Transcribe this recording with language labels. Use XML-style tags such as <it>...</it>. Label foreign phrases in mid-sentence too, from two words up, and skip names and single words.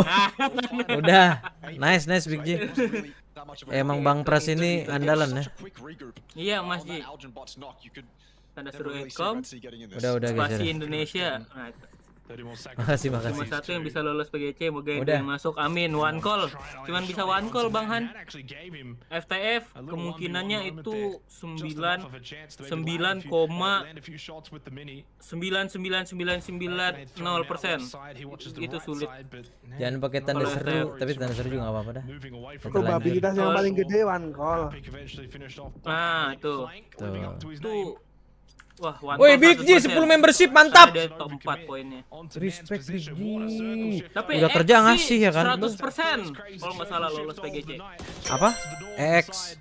<id>Udah. Nice Big G. Emang Bang Pras ini andalan ya. Iya Mas G. Tanda seru Edcom. Udah Spasi Indonesia. Makasih. Cuma satu yang bisa lolos PGC, moga yang masuk, amin.</id> <en>One call,</en> <id>cuman bisa</id> <en>one call</en> <id>Bang Han. FTF kemungkinannya itu 9,99990%. Itu sulit. Jangan pakai tanda seru, tapi tanda seru juga nggak apa-apa dah. Probabilitas yang paling gede</id> <en>one call.</en> <id>Nah itu. Wah, woi Big G 10 membership mantap. Ada top 4 poinnya. Respect Big G. Tapi udah kerja ngasih ya kan? 100% kalau nggak salah lolos PGC. Apa? EX.</id>